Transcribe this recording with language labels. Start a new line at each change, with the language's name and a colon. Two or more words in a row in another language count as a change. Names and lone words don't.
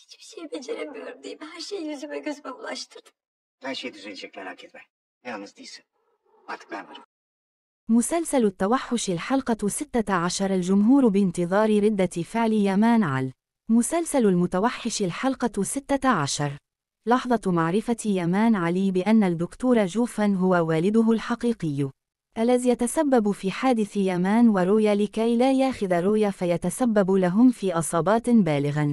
Turkish: şey beceremiyorum değil mi? Her şeyi yüzüme gözüme bulaştırdım. Her şey düzelecek, merak etme. Yalnız değilsin. Artık ben varım.
Arabic: مسلسل التوحش الحلقة 16 الجمهور بانتظار ردة فعل يمان عل. مسلسل المتوحش الحلقة 16. لحظة معرفة يمان علي بأن الدكتور جوفن هو والده الحقيقي. الذي يتسبب في حادث يمان ورويا لكي لا ياخذ رويا فيتسبب لهم في إصابات بالغا.